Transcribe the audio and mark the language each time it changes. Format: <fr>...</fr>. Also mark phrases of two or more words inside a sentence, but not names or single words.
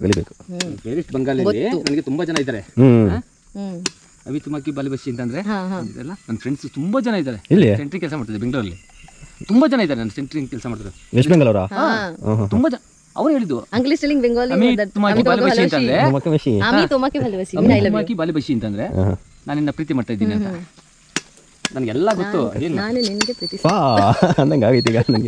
<kn>ಬೇರೆಷ್ಟು ಬಂಗಾಲಲ್ಲಿ ನನಗೆ ತುಂಬಾ ಜನ ಇದ್ದಾರೆ.</kn> <bn>আমি তোমাকে ভালোবাসি</bn> <kn>ಅಂತಂದ್ರೆ ಇದೆಲ್ಲ ನನ್ನ ಫ್ರೆಂಡ್ಸ್ ತುಂಬಾ ಜನ ಇದ್ದಾರೆ. ಇಲ್ಲಿ ಸೆಂಟ್ರಿ ಕೆಲಸ ಮಾಡ್ತಿದ್ದೆ ಬೆಂಗಳೂರಲ್ಲಿ, ತುಂಬಾ ಜನ ಇದ್ದಾರೆ ನನ್ನ ಸೆಂಟ್ರಿ ಕೆಲಸ ಮಾಡ್ತಾರೆ. ವೆಸ್ಟ್ ಬೆಂಗಾಲ್ ಅವರಾ? ತುಂಬಾ ಜನ ಅವ್ರು ಹೇಳಿದ್ದು</kn> <en>English spelling</en> <kn>ಬೆಂಗಾಲಿ</kn> <bn>তোমাকে ভালোবাসি ಅಂತಂದ್ರೆ আমি তোমাকে ভালোবাসি তোমাকে ভালোবাসি</bn> <kn>ಅಂತಂದ್ರೆ ನಾನು ನಿನ್ನ ಪ್ರೀತಿ ಮಾಡ್ತಾ ಇದ್ದೀನಿ ಅಂತ ನನಗೆಲ್ಲ ಗೊತ್ತು. ನಾನು ನಿನಗೆ ಪ್ರೀತಿ ಅಂದಂಗೆ ಆಗೈತೆ ಈಗ ನನಗೆ.</kn>